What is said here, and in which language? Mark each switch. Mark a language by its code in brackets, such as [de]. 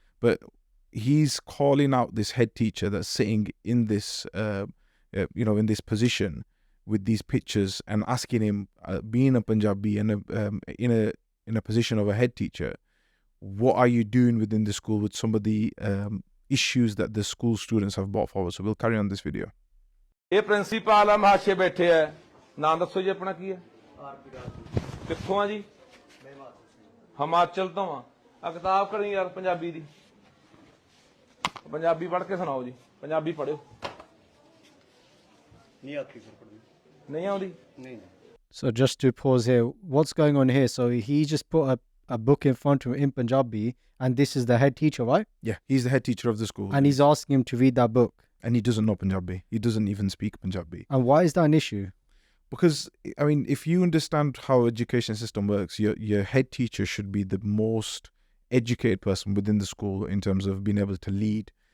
[en] But he's calling out this head teacher that's sitting in this, in this position with these pictures and asking him, being a Punjabi and in a position of a head teacher, what are you doing within the school with some of the issues that the school students have brought forward? So we'll carry on this video. [pa] ਇਹ principal ਆ ਮਹਾਸ਼ੇ ਬੈਠੇ ਆ ਨਾਮ ਦੱਸੋ ਜੀ ਆਪਣਾ ਕੀ ਹੈ ਕਿੱਥੋਂ ਆ ਜੀ ਹਿਮਾਚਲ ਤੋਂ ਆ ਕਿਤਾਬ ਕਰੀ ਯਾਰ ਪੰਜਾਬੀ ਦੀ ਪੰਜਾਬੀ ਪੜ੍ਹ ਕੇ ਸੁਣਾਓ ਜੀ ਪੰਜਾਬੀ ਪੜ੍ਹਿਓ [hi] ਨਹੀਂ ਆਤੀ ਸਰ [pa] ਪੜ੍ਹਨੀ ਨਹੀਂ ਆਉਂਦੀ ਨਹੀਂ [en] So just to pause here, what's going on here? So he just put a book in front of him in Punjabi, and this is the head teacher, right? Yeah, he's the head teacher of the school. And he's asking him to read that book. And he doesn't know Punjabi. He doesn't even speak Punjabi. And why is that an issue? Because, I mean, if you understand how education system works, your head teacher should be the most educated person within the school in terms of being able to lead.